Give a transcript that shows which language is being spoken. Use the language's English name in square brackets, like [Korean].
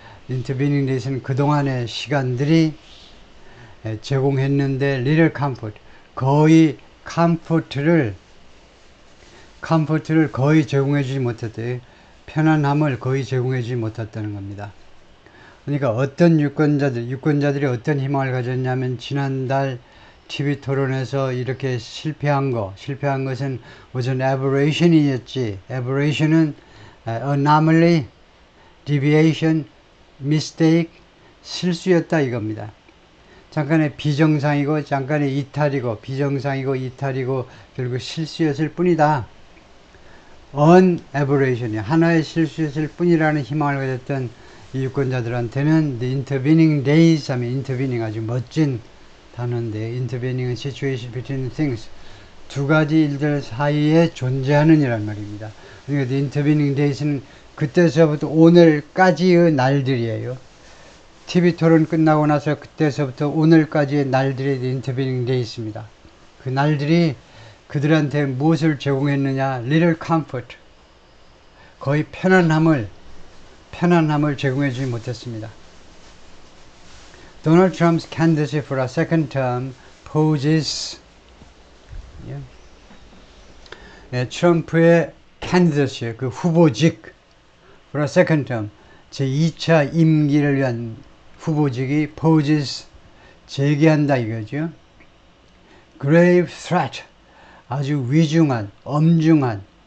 [English] intervening days [Korean] 는 그동안의 시간들이 제공했는데 [English] little comfort, [Korean] 거의 컴포트를 거의 제공해주지 못했대요. 편안함을 거의 제공해주지 못했다는 겁니다. 그러니까 어떤 유권자들이 어떤 희망을 가졌냐면, 지난달 TV 토론에서 이렇게 실패한 것은 [English] was an aberration [Korean] 이었지. aberration은 [English] anomaly, deviation, mistake, [Korean] 실수였다 이겁니다. 잠깐의 비정상이고 잠깐의 이탈이고 비정상이고 이탈이고 결국 실수였을 뿐이다. [English] an aberration [Korean] 이 하나의 실수였을 뿐이라는 희망을 가졌던 이 유권자들한테는 [English] the intervening days [Korean] 하면 intervening 아주 멋진 단어인데, intervening은 [English] situation between things, [Korean] 두 가지 일들 사이에 존재하는 이란 말입니다. 그러니까 the intervening days는 그때서부터 오늘까지의 날들이에요. TV 토론 끝나고 나서 그때서부터 오늘까지의 날들이 인터뷰닝 돼 있습니다. 그 날들이 그들한테 무엇을 제공했느냐? [English] little comfort, [Korean] 거의 편안함을 제공해주지 못했습니다. [English] Donald Trump's candidacy for a second term poses, [Korean] 트럼프의 [English] candidacy, [Korean] 그 후보직, [English] for a second term, [Korean] 제2차 임기를 위한 후보직이 [English] poses, [Korean] 제기한다 이거죠. [English] grave threat, [Korean] 아주 위중한, 엄중한